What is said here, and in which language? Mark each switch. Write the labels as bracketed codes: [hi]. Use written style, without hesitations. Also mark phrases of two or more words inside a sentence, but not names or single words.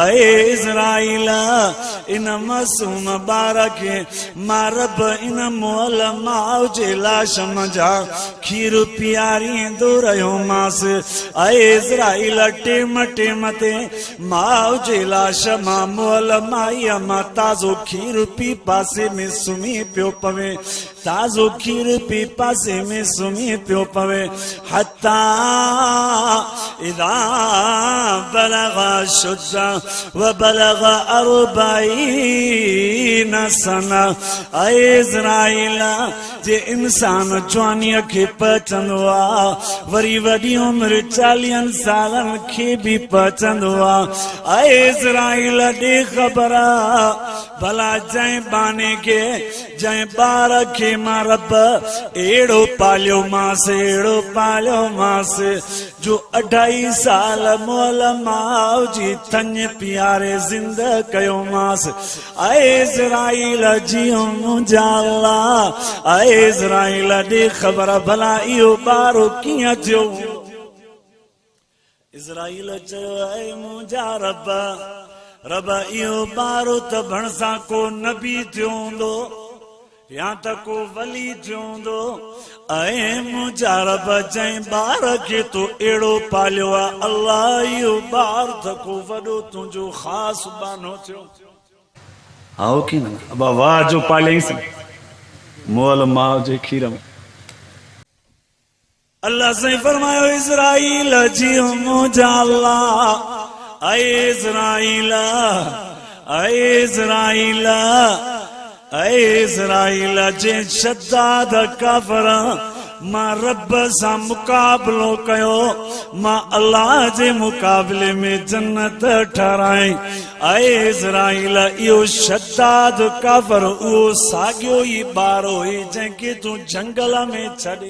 [sd] ऐं इज़राइल इन मासूम ॿार खे मां रब इन मुअल माउ जे लाश मझां खीर पीआरींदो रहियोमांसि। ऐं इज़राइल टेम टेम ते माउ जे लाश मां मुअल माईअ मां ताज़ो खीर पी पासे में सुम्ही पियो पवे। ताज़ो खीर पी पासे में सुम्ही पियो पवे। [ar] حتى إذا بلغ أشده و بلغ 40 سنة. [sd] ऐ इज़राइल जे इंसान जवानीअ खे पहुचंदो आ, वरी वॾी उमिरि 40 सालन खे भी पहुचंदो आ। ऐ इज़राइल ॾे ख़बर भला जंहिं बाने खे जंहिं ॿार खे मां रब अहिड़ो पालियो मांसि, अहिड़ो पालियो मांसि जो 2.5 साल मोल माउ जी थञ पीआरे ज़िंद कयो मांसि। ऐ इज़राइल जियो मुंहिंजा अल्लाह, ऐ इज़राइल ॾे ख़बर भला इहो ॿारो कीअं थियो। इज़राइल चयो ऐ मुंहिंजा रब, रब इहो ॿारो त भणसा को नबी थियो हूंदो या त को वली थियो हूंदो। ऐं मुंहिंजा रब जंहिं ॿार खे तो अहिड़ो पालियो आहे, अल्लाह इहो ॿार त को वॾो तुंहिंजो ख़ासि बानो थियो। आओ की न अबा वाह जो पालियईंसि मोल माउ जे खीर में। अल्लाह से फरमायो इज़राइल जियो मुंहिंजा अल्लाह। ऐ इज़राइल, ऐ इज़राइल, ऐ इज़राइल जे शद्दाद काफ़र मां रब सां मुक़ाबिलो कयो, मां अल्लाह जे मुक़ाबले में जन्नत ठहराई। ऐ इज़राइल इहो शद्दाद काफ़र उहो साॻियो ई ॿारो हुई जंहिंखे तूं जंगल में छॾे।